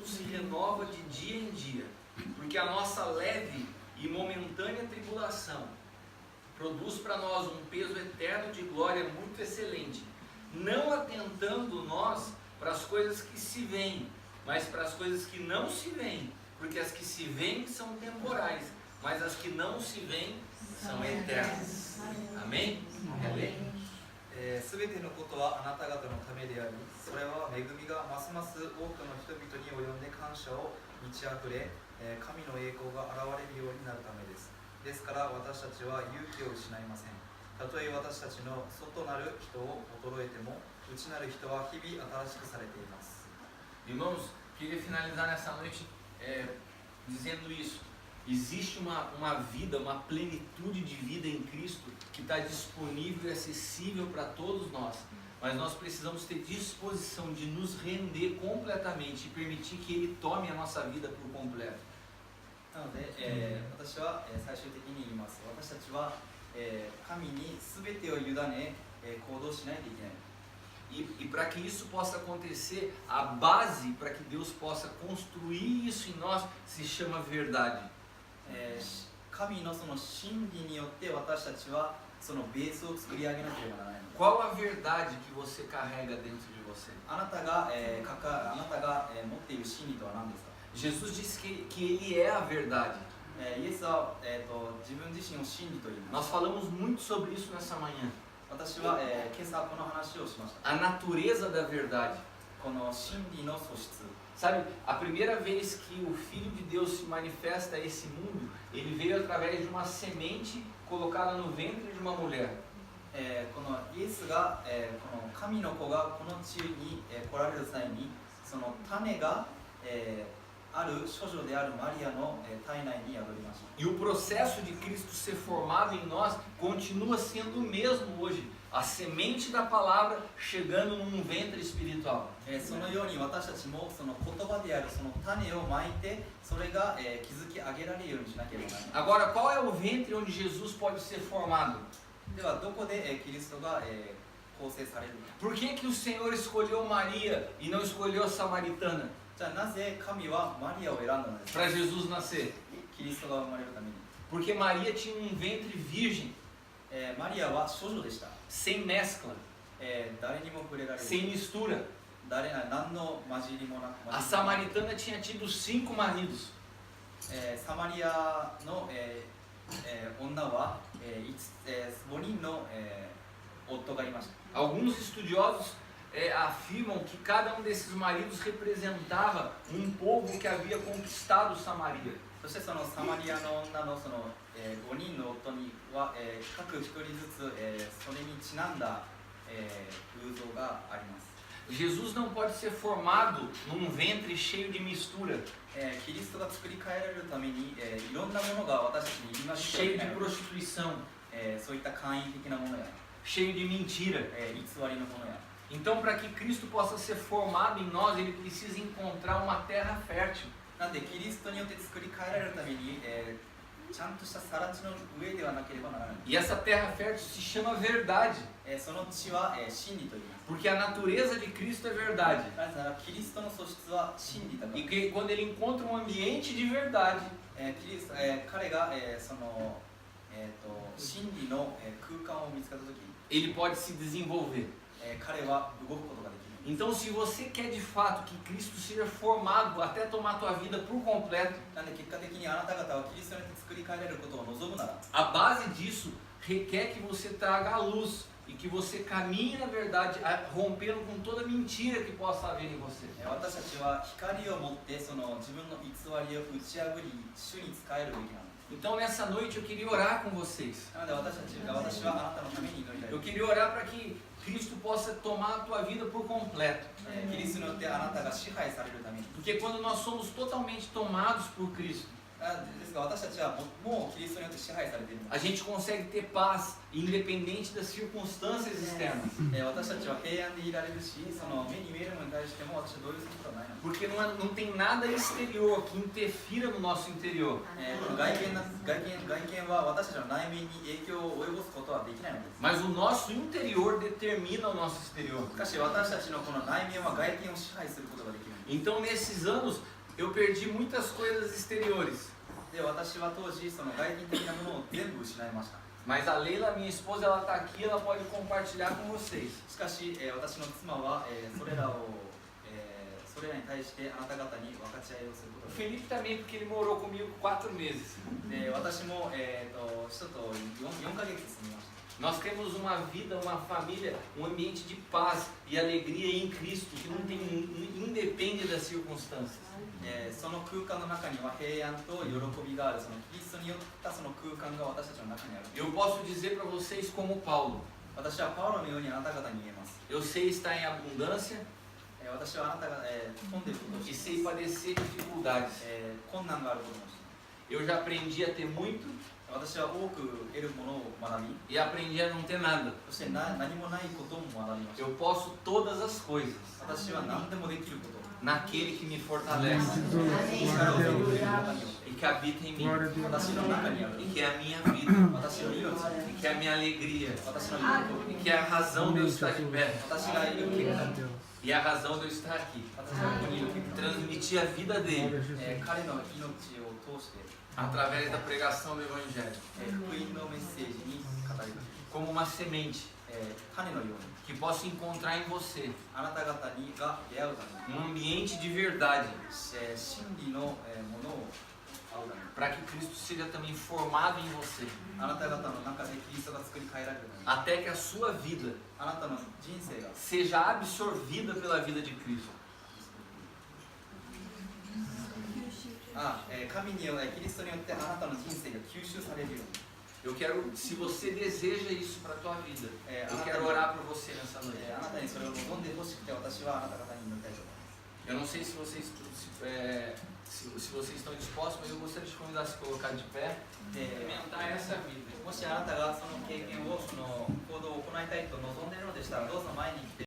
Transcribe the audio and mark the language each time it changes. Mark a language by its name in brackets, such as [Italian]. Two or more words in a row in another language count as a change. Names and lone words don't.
[Portuguese] se renova de dia em dia, porque a nossa leve e momentânea tribulação produz para nós um peso eterno de glória muito excelente, não atentando nós para as coisas que se veem, mas para as coisas que não se veem, porque as que se veem são temporais, mas as que não se veem são eternas. Amém? Amém? [Japanese] すべてのことはあなた方のためであり、それは恵みがますます多くの人々に及んで感謝を満ち溢れ、神の栄光が現れるようになるためです。ですから私たちは勇気を失いません。たとえ私たちの外なる人を衰えても、内なる人は日々新しくされています。 [Portuguese] Irmãos, queria finalizar nessa noite dizendo isso. Existe uma vida, uma plenitude de vida em Cristo que está disponível e acessível para todos nós. Mas nós precisamos ter disposição de nos render completamente e permitir que Ele tome a nossa vida por completo. [Japanese] なので、私は、最終的に言います。私たちは、神に全てを委ね、行動しないといけない。 [Portuguese] E para que isso possa acontecer, a base para que Deus possa construir isso em nós se chama verdade. [Japanese] 神のその真理によって私たちはそのベースを作り上げなければならない。 [Portuguese] Qual a verdade que você carrega dentro de você? [Japanese] あなたが、持っている真理とは何ですか？ [Portuguese] Jesus disse que Ele é a verdade. [Japanese] イエスは、自分自身を真理と言います。 [Portuguese] Nós falamos muito sobre isso nessa manhã. [Japanese] 私は、今朝この話をしました。 [Portuguese] A natureza da verdade. [Japanese] この真理の素質。 [Portuguese] Sabe, a primeira vez que o Filho de Deus se manifesta a esse mundo, Ele veio através de uma semente colocada no ventre de uma mulher. [Japanese] このイエスが、この神の子がこの地に、来られる際にその種が、ある処女であるマリアの、体内に宿りました。 [Portuguese] E o processo de Cristo ser formado em nós continua sendo o mesmo hoje. A semente da palavra chegando num ventre espiritual. [Japanese] そのように私たちもその言葉であるその種をまいてそれが、築き上げられるようにしなければならない。 [Portuguese] Agora, qual é o ventre onde Jesus pode ser formado? [Japanese] ではどこで、キリストが、構成されるか。 [Portuguese] Por que o Senhor escolheu Maria e não escolheu a samaritana [Japanese] じゃあなぜ神はマリアを選んだのですか？ [Portuguese] para Jesus nascer? [Japanese] キリストが生まれるために。 [Portuguese] Porque Maria tinha um ventre virgem, [Japanese] マリアは処女でした。 [Portuguese] sem mescla, [Japanese] 誰にも触れられる。 [Portuguese] sem mistura. [Japanese] 何の混じりもなく。 [Portuguese] A samaritana tinha tido 5 maridos. [Japanese] サマリアの、女は、5人の、夫がいました。 [Portuguese] Alguns estudiosos afirmam que cada um desses maridos representava um povo que havia conquistado Samaria. [Japanese] そしてそのサマリアの女のその、5人の夫には、各1人ずつ、それにちなんだ、偶像があります。 [Portuguese] Jesus não pode ser formado num ventre cheio de mistura, [Japanese] キリストが作り変えられるために、いろんなものが私たちに入りまして [Portuguese] cheio de prostituição, [Japanese] そういった簡易的なものや、 [Portuguese] cheio de mentira. [Japanese] 偽りのものや。 [Portuguese] Então, para que Cristo possa ser formado em nós, ele precisa encontrar uma terra fértil. [Japanese] なんでキリストによって作り変えられるために、 ちゃんとした更地の上ではなければならない。 [Portuguese] E essa terra fértil se chama verdade, [Japanese] その地は、真理と言います。 [Portuguese] porque a natureza de Cristo é verdade. [Japanese] なぜならキリストの素質は真理だから。 [Portuguese] E que quando ele encontra um ambiente de verdade, [Japanese] 彼が、その、真理の、空間を見つけたとき、 [Portuguese] ele pode se desenvolver. [Japanese] 彼は動くことができる。 [Portuguese] Então, se você quer de fato que Cristo seja formado até tomar a tua vida por completo, [Japanese] なので結果的にあなた方はキリストによって作り変えられることを望むなら、 [Portuguese] a base disso requer que você traga a luz e que você caminhe na verdade, rompendo com toda mentira que possa haver em você. [Japanese] 私たちは光を持ってその自分の偽りを打ち破り、主に仕えるべきなの。 [Portuguese] Então, nessa noite eu queria orar com vocês. [Japanese] なので私はあなたのために祈りたい。 [Portuguese] Eu queria orar para que Cristo possa tomar a tua vida por completo. [Japanese] キリストによってあなたが支配されるために。 [Portuguese] Porque quando nós somos totalmente tomados por Cristo, [Japanese] ですが私たちはもうキリストによって支配されているの。 [Portuguese] a gente consegue ter paz independente das circunstâncias externas. [Japanese] 私たちは平安でいられるし、その目に見えるものに対しても私はどういうことはないの。 [Portuguese] Porque não tem nada exterior que interfira no nosso interior. [Japanese] この外見は私たちの内面に影響を及ぼすことはできないのです。 [Portuguese] Mas o nosso interior determina o nosso exterior. [Japanese] しかし私たちのこの内面は外見を支配することができる。 [Portuguese] Então, nesses anos, eu perdi muitas coisas exteriores. [Japanese] で、私は当時その外見的なものを全部失いました。 [Portuguese] Mas a Leila, minha esposa, ela está aqui, ela pode compartilhar com vocês. [Japanese] しかし、私の妻は、それらに対してあなた方に分かち合いをするこ [Portuguese] O [Japanese] とができる。 [Portuguese] Felipe também, porque ele morou comigo 4 meses. [Japanese] で、私も、人と 4ヶ月住みました。 [Portuguese] Nós temos uma vida, uma família, um ambiente de paz e alegria em Cristo que não tem, independe das circunstâncias. [Japanese] その空間の中には平安と喜びがある。そのキリストによったその空間が私たちの中にある。 [Portuguese] Eu posso dizer para vocês como Paulo, [Japanese] 私はパウロのようにあなた方に言えます。 [Portuguese] eu sei estar em abundância [Japanese] 私はあなたが、飛んでいることを知 [Portuguese] e [Japanese] って [Portuguese] sei padecer dificuldades. [Japanese] 困難があることも知っている。 [Portuguese] Eu já aprendi a ter muito [Japanese] 私は多く得るものを学び、 [Portuguese] e aprendi a não ter nada. [Japanese] そして何もないことも学びました。 [Portuguese] Eu posso todas as coisas [Japanese] 私は何でもできることを。 [Portuguese] naquele que me fortalece [Japanese] 力を得るという中に [Portuguese] e que habita em mim, [Japanese] 私の中にある。 [Portuguese] e que é a minha vida, [Japanese] 私の命、 [Portuguese] e que é a minha alegria, [Japanese] 私の喜 [Portuguese] e [Japanese] び、 [Portuguese] que é a razão de eu estar de pé [Japanese] 私がいる結果、 [Portuguese] e a razão de eu estar aqui. [Japanese] 私がここにいる結果、 [Portuguese] Transmitir a vida dele [Japanese] 彼の命を通して、 [Portuguese] através da pregação do Evangelho, [Japanese] 福音のメッセージに語りかける。 [Portuguese] como uma semente [Japanese] 種のように [Portuguese] que possa encontrar em você [Japanese] あなた方にが出会うために、 [Portuguese] um ambiente de verdade [Japanese] 真理のものを会うために、 [Portuguese] para que Cristo seja também formado em você, [Japanese] あなた方の中でキリストが作り変えられるために、 [Portuguese] até que a sua vida [Japanese] あなたの人生が [Portuguese] seja absorvida pela vida de Cristo. [Japanese] 神によってキリストによってあなたの人生が吸収されるように。 [Portuguese] Eu quero, se você deseja isso para a tua vida, eu quero orar por você nessa noite. [Japanese] あなたにそれを望んでほしくて、私はあなた方に祈りたいと思います。 [Portuguese] Eu não sei se vocês, se vocês estão dispostos, mas eu gostaria de convidar a se colocar de pé e experimentar essa vida. [Japanese] もしあなたがその経験を、その行動を行いたいと望んでいるのでしたら、どうぞ前に来て